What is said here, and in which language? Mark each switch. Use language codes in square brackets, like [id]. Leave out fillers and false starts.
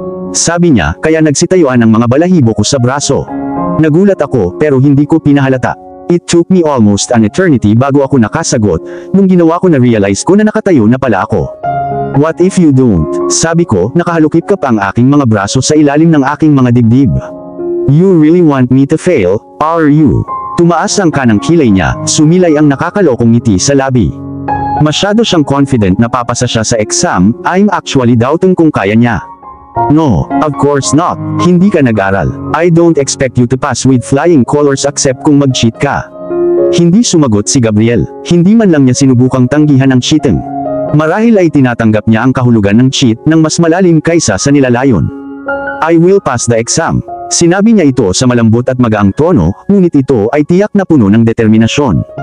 [tl] Sabi niya, kaya nagsitayuan ang mga balahibo ko sa braso. Nagulat ako, pero hindi ko pinahalata. [en] It took me almost an eternity [tl] bago ako nakasagot, nung ginawa ko na realize ko na nakatayo na pala ako. [en] What if you don't? [tl] Sabi ko, nakahalukip ka pa ang aking mga braso sa ilalim ng aking mga dibdib. [en] You really want me to fail, are you? [tl] Tumaas ang kanang kilay niya, sumilay ang nakakalokong ngiti sa labi. Masyado siyang confident na papasa siya sa exam, [en] I'm actually doubting [tl] kung kaya niya. [en] No, of course not. [tl] Hindi ka nag-aral. [en] I don't expect you to pass with flying colors except [tl] kung mag-cheat ka. Hindi sumagot si Gabriel. Hindi man lang niya sinubukang tanggihan ang cheating. Marahil ay tinatanggap niya ang kahulugan ng cheat ng mas malalim kaysa sa nilalayon. [en] I will pass the exam. [tl] Sinabi niya ito sa malambot at magaang tono, ngunit ito ay tiyak na puno ng determinasyon.